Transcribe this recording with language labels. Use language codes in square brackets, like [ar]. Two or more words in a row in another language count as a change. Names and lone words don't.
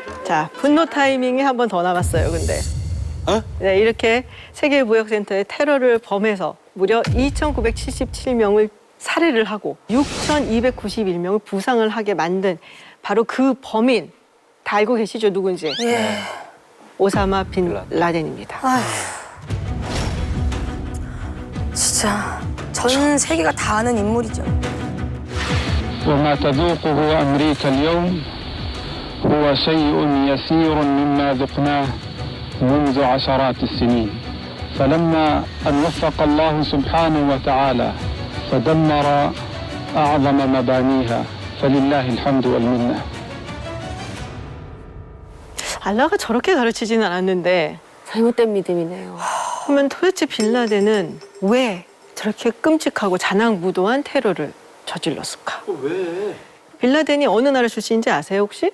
[ko] 자, 분노 타이밍이 한 번 더 남았어요, 근데. 네, 이렇게 세계무역센터의 테러를 범해서 무려 2,977명을 살해를 하고 6,291명을 부상을 하게 만든 바로 그 범인 다 알고 계시죠, 누군지? 예. 오사마 빈 라덴입니다. 아휴. 진짜 전 세계가 다 아는 인물이죠. [ar] وما تذوقه أمريكا اليوم هو شيء يسير مما ذقناه منذ عشرات السنين فلما أن وفق الله سبحانه وتعالى فدمر أعظم مبانيها فلله الحمد والمنة. [ko] 알라가 저렇게 가르치지는 않았는데 잘못된 믿음이네요. 그러면 도대체 빌라덴은 왜 저렇게 끔찍하고 잔악무도한 테러를 저질렀을까? 왜? 빌라덴이 어느 나라 출신인지 아세요, 혹시?